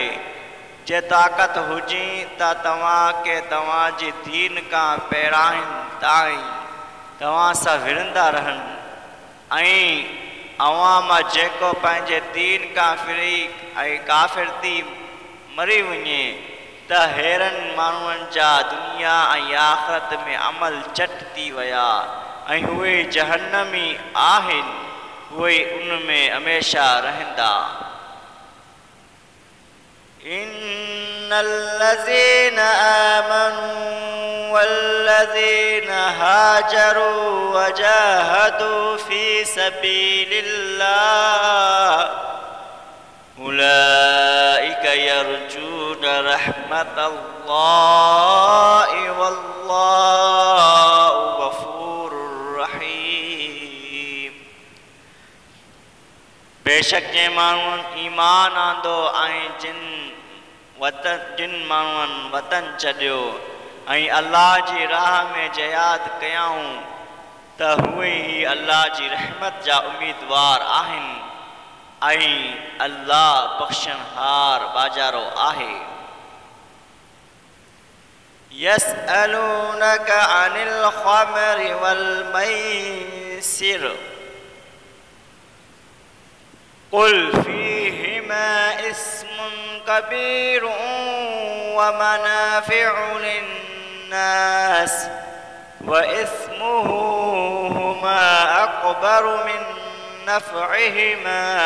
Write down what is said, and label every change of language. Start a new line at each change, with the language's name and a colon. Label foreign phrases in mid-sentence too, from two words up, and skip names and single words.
Sindhi: जे ताक़त हुजे त तव्हांखे तव्हांजी दीन खां पहिरां ताईं तव्हां सां विढ़ंदा रहनि ऐं अवां मां जेको पंहिंजे दीन खां फिरी ऐं काफ़िर थी मरी वञे त हेरनि माण्हुनि जा दुनिया ऐं आख़िरत में अमल चट थी विया ऐं उहे जहन्नमी आहिनि उहे उन में हमेशा रहंदा।
Arabic: إن الذين آمنوا والذين هاجروا وجاهدوا في سبيل الله أولئك يرجون رحمة الله والله غفور رحيم।
Sindhi: बेशक जे माण्हुनि ईमान आंदो ऐं जिन माण्हुनि वतन छॾियो ऐं अल्लाह जी राह में जिहाद कयाऊं त उहे ई अल्लाह जी रहमत जा उम्मीदवार आहिनि ऐं अल्लाह बख़्शनहार बाजारो आहे।
Arabic: يسألونك عن الخمر والميسر قل فيهما اسم كبير ومنافع للناس وإثمهما أكبر من نفعهما